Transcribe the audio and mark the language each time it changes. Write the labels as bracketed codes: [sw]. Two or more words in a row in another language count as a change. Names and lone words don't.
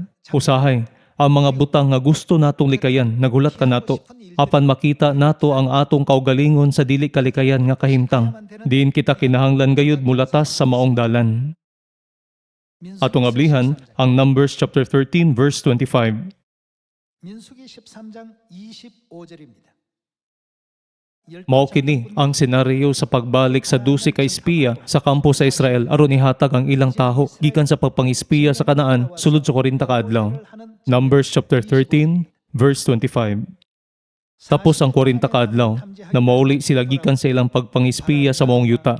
[ceb] Usahay ang mga butang nga gusto natong likayan nagulat kanato apan makita nato ang atong kaugalingon sa dili kalikayan nga kahimtang. Diin kita kinahanglan gayud mulatas sa maong dalan. Atong ablihan ang [en] Numbers chapter 13 verse 25. [ko] 민수기 13장 25절입니다. [ceb] Mao kini ang senaryo sa pagbalik sa 12 ka espiya sa kampo sa Israel aron ihatag ang ilang taho gikan sa pagpangispiya sa Kanaan sulod sa 40 ka adlaw. [en] Numbers chapter 13 verse 25. [ceb] Tapos ang 40 ka adlaw na mauli sila gikan sa ilang pagpangispiya sa maong yuta.